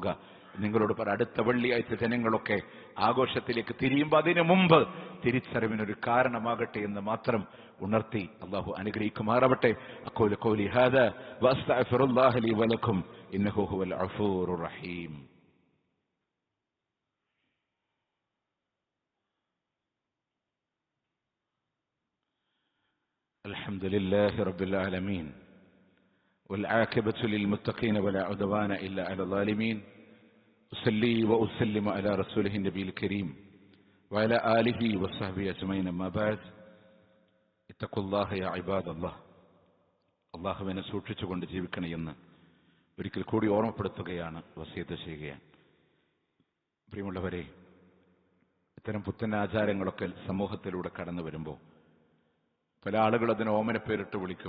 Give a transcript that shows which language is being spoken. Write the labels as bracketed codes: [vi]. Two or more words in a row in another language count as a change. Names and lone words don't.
[ml] നിങ്ങളോട് പറ, അടുത്ത വെള്ളിയാഴ്ച ജനങ്ങളൊക്കെ ആഘോഷത്തിലേക്ക് തിരിയുമ്പോൾ അതിനു മുമ്പ് തിരിച്ചറിവിനൊരു കാരണമാകട്ടെ എന്ന് മാത്രം ഉണർത്തി അല്ലാഹു അനുഗ്രഹിക്കുമാറാവട്ടെ. [ar] أقول قولي هذا وأستغفر الله لي ولكم إنه هو الغفور الرحيم. الحمد لله رب العالمين والعاقبة للمتقين ولا عدوان إلا على الظالمين. أصلي وأسلم على رسوله النبي الكريم وعلى آله وصحبه أجمعين. أما بعد اتقوا الله يا عباد الله. [ml] അള്ളാഹുവിനെ സൂക്ഷിച്ചുകൊണ്ട് ജീവിക്കണമെന്ന് ഒരിക്കൽ കൂടി ഓർമ്മപ്പെടുത്തുകയാണ്, വസിയത്ത് ചെയ്യുകയാണ്. പ്രിയമുള്ളവരെ, ഇത്തരം പുത്തൻ ആചാരങ്ങളൊക്കെ സമൂഹത്തിലൂടെ കടന്നു വരുമ്പോൾ പല ആളുകൾ അതിന് ഓമനപ്പേരിട്ട് വിളിക്കും.